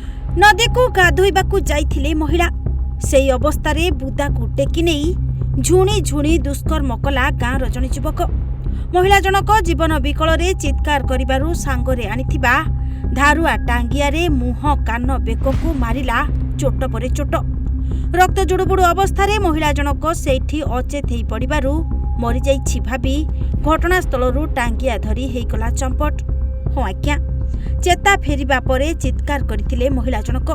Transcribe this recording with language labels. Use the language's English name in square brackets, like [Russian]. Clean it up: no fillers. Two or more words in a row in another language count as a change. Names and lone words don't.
[Odia] ନଦୀ କୁ ଗାଧୋଇବାକୁ ଯାଇଥିଲେ ମହିଳା ସେହି ଅବସ୍ଥାରେ ବୁଦାକୁ ଟେକି ନେଇ ଝୁଣି ଝୁଣି ଦୁଷ୍କର୍ମ କଲା ଗାଁର ଜଣେ ଯୁବକ। ମହିଳା ଜଣକ ଜୀବନ ବିକଳ ଚିତ୍କାର କରିବାରୁ ସାଙ୍ଗରେ ଆଣିଥିବା ଧାରୁଆ ଟାଙ୍ଗିଆରେ ମୁହଁ କାନ ବେକକୁ ମାରିଲା ଚୋଟ ପରେ ଚୋଟ। ରକ୍ତ ଜୁଡ଼ୁବୁଡ଼ୁ ଅବସ୍ଥାରେ ମହିଳା ଜଣକ ସେଠି ଅଚେତ ହୋଇ ପଡ଼ିବାରୁ ମରି ଯାଇଛି ଭାବି ଘଟଣାସ୍ଥଳରୁ ଟାଙ୍ଗିଆ ଧରି ହେଇଗଲା ଚମ୍ପଟ। ହଁ ଆଜ୍ଞା, ଚେତା ଫେରିବା ପରେ ଚିତ୍କାର କରୁଥିଲେ ମହିଳା ଜଣକ।